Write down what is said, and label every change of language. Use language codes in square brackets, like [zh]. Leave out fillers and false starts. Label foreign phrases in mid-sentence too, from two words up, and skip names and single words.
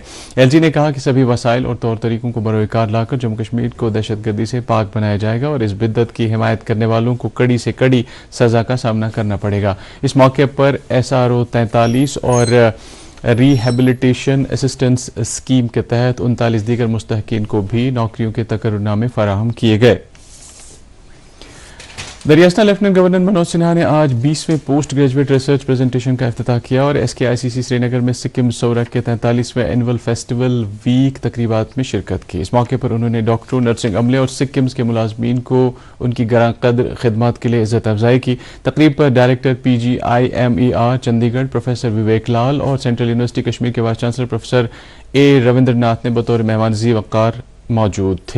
[ur] ایل جی نے کہا کہ سبھی وسائل اور طور طریقوں کو بروئے کار لا کر جموں کشمیر کو دہشت گردی سے پاک بنایا جائے گا اور اس بدعت کی حمایت کرنے والوں کو کڑی سے کڑی سزا کا سامنا کرنا پڑے گا۔ اس موقع پر SRO 43 اور [en] rehabilitation assistance scheme [ur] کے تحت 39 دیگر مستحقین کو بھی نوکریوں کے تقرر نامے فراہم کیے گئے۔ ریاستہ لیفٹیننٹ گورنر منوج سنہا نے آج 20ویں [en] post graduate research presentation [ur] کا افتتاح کیا اور SKICC سری نگر میں سکم سورک کے 43ویں [en] annual festival week [ur] تقریبات میں شرکت کی۔ اس موقع پر انہوں نے ڈاکٹروں، نرسنگ عملے اور سکمز کے ملازمین کو ان کی گراں قدر خدمات کے لیے عزت افزائی کی۔ تقریب پر ڈائریکٹر PGIMER چندی گڑھ پروفیسر وویک لال اور سینٹرل یونیورسٹی کشمیر کے [en] vice chancellor [ur] پروفیسر A رویندر ناتھ نے بطور مہمان ذی وقار موجود تھے۔